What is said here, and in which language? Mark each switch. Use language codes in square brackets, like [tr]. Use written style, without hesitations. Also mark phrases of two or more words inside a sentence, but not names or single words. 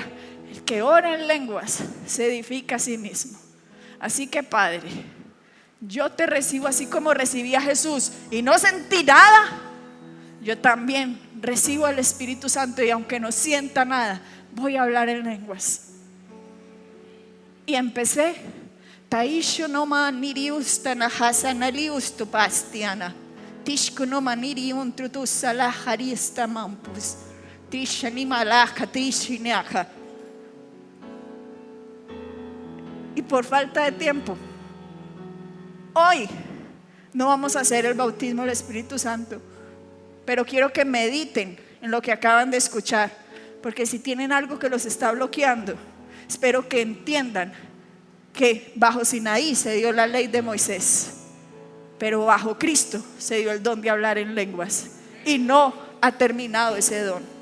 [es] El que ora en lenguas se edifica a sí mismo. Así que, Padre, yo te recibo así como recibí a Jesús y no sentí nada. Yo también recibo al Espíritu Santo y aunque no sienta nada, voy a hablar en lenguas. Y empecé. Taisho no manirius tanahasa nalius tu pastiana. Tishku no maniriun trutus salaharista mampus. Tishanimalaja tishinaja. Y por falta de tiempo, hoy no vamos a hacer el bautismo del Espíritu Santo, pero quiero que mediten en lo que acaban de escuchar, porque si tienen algo que los está bloqueando, espero que entiendan que bajo Sinaí se dio la ley de Moisés, pero bajo Cristo se dio el don de hablar en lenguas y no ha terminado ese don.